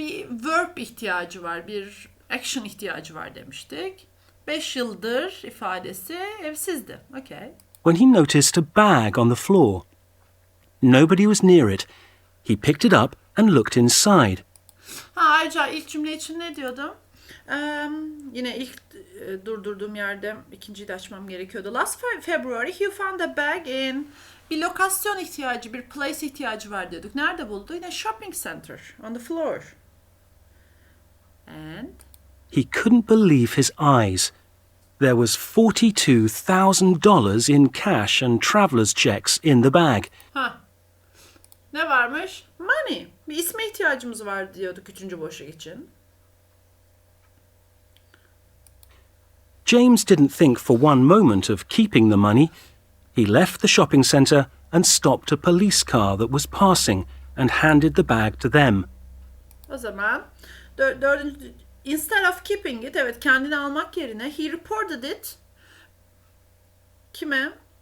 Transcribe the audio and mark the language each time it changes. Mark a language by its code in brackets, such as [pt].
[tr] Bir verb ihtiyacı var, bir action ihtiyacı var demiştik. 5 yıldır ifadesi evsizdi. [en] Okay. When he noticed a bag on the floor. Nobody was near it. He picked it up and looked inside. [tr] Ayrıca ilk cümle için ne diyordum? Yine ilk durdurduğum yerde ikinciyi de açmam gerekiyordu. [en] Last February he found a bag in [tr] bir lokasyon ihtiyacı, bir place ihtiyacı var diyorduk. Nerede buldu? [en] Yine shopping center, on the floor. And He couldn't believe his eyes. There was $42,000 in cash and traveller's checks in the bag. [tr] Ne varmış? Money. Bir isme ihtiyacımız var diyorduk üçüncü boşluk için. [en] James didn't think for one moment of keeping the money. He left the shopping centre and stopped a police car that was passing and handed the bag to them. [tr] O zaman dördüncü, [en] instead of keeping it, [tr] evet kendini almak yerine [en] he reported it. [tr] Kime?